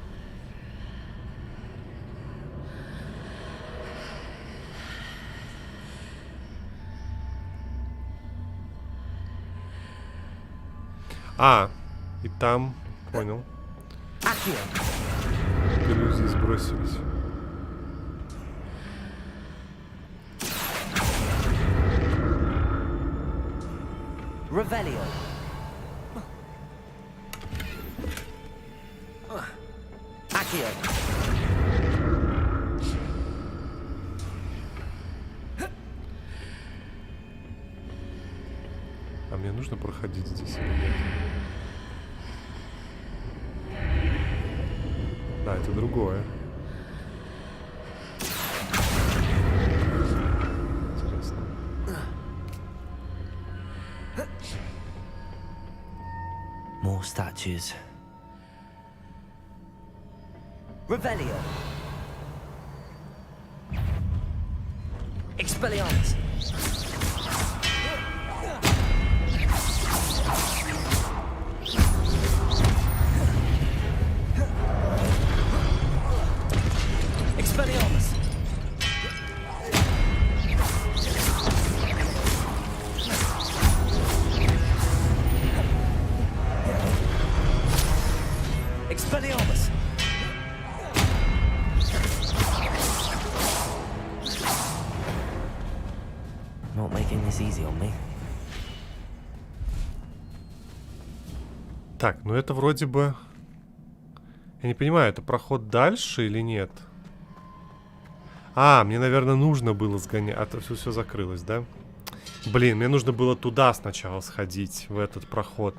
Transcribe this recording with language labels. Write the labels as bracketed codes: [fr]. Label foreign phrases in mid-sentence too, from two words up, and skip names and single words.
[ru] А, и там, понял. Иллюзии сбросились. Revelio. Accio. А мне нужно проходить здесь или нет? Да, это другое. Интересно. [en] More statues. [ru] Revelio. Expelliarmus. Expelliarmus. Expelliarmus. [en] Not making this easy on me. [ru] Так, ну это вроде бы... Я не понимаю, это проход дальше или нет? А, мне, наверное, нужно было сгонять. А то все закрылось, да? Блин, мне нужно было туда сначала сходить, в этот проход.